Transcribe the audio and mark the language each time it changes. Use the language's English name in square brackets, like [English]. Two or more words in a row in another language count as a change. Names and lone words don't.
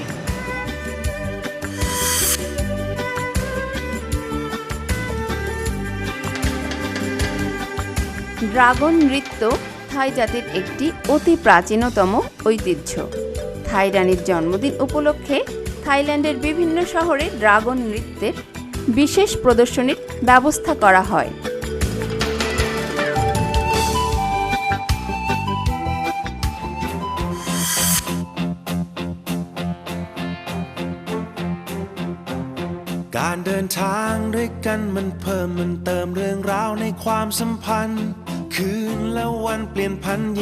[Bangla] ড্রাগন নৃত্য থাই জাতির একটি অতি প্রাচীনতম ঐতিহ্য। থাই রানীর জন্মদিন উপলক্ষে থাইল্যান্ডের বিভিন্ন শহরে ড্রাগন নৃত্যের বিশেষ প্রদর্শনীর ব্যবস্থা করা হয়। [Thai] การเดินทางด้วยกันมันเพิ่มมันเติมเรื่องราวในความสัมพันธ์คืนและวันเปลี่ยนพันยิ่